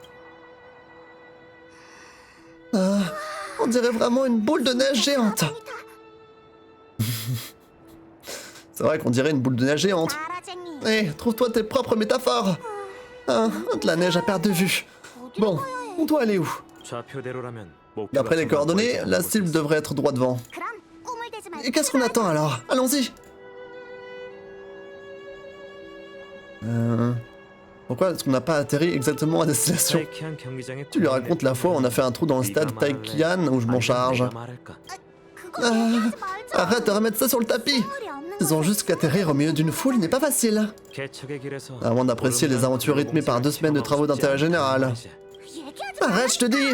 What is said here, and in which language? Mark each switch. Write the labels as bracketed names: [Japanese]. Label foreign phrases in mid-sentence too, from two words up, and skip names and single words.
[French] Ah, on dirait vraiment une boule de neige géante. C'est vrai qu'on dirait une boule de neige géante. Hé, trouve-toi tes propres métaphores. Ah, de la neige à perte de vue. Bon, on doit aller où? [Korean] 좌표대로라면 목표가 [French] D'après les [Korean] 정말 [French] coordonnées, [Korean] 멀리 [French] la [Korean] 보고 [French] cible [Korean] 있어. [French] devrait être droit devant. Et qu'est-ce qu'on attend alors? Allons-y. Pourquoi est-ce qu'on n'a pas atterri exactement à destination? [Korean] 타이키안 경기장에 [French] Tu lui racontes la fois où on a fait un trou dans le stade Taikian où je m'en charge. Arrête de remettre ça sur le tapis. Ils ont juste qu'atterrir au milieu d'une foule n'est pas facile. À moins d'apprécier les aventures rythmées par 2 semaines de travaux d'intérêt général. Arrête, je te dis.